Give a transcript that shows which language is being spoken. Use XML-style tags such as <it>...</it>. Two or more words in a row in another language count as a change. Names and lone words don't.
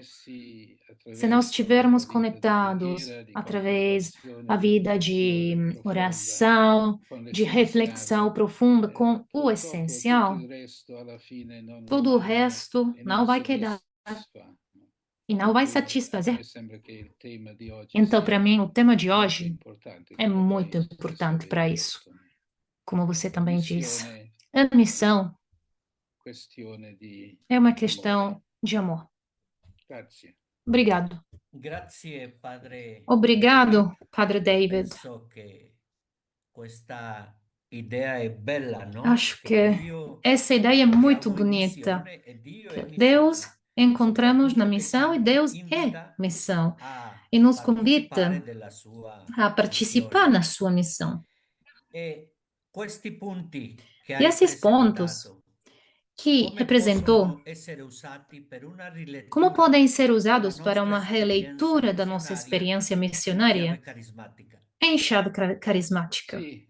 <pt>Se nós estivermos conectados através da vida de oração, de reflexão profunda com o essencial, todo o resto não vai quedar e não vai satisfazer. Então, para mim, o tema de hoje é muito importante para isso. Como você também disse, a missão é uma questão de amor. Obrigado.</pt> <it>Grazie, padre.</it> <pt>Obrigado, Padre David.</pt> <it>Penso che questa idea è bella, no?</it> <pt>Acho que essa ideia é muito bonita. Que Deus encontramos na missão e Deus é missão. E nos convida a participar na sua missão. E E esses pontos que representou, como podem ser usados para uma releitura da nossa experiência missionária em chave carismática?</pt>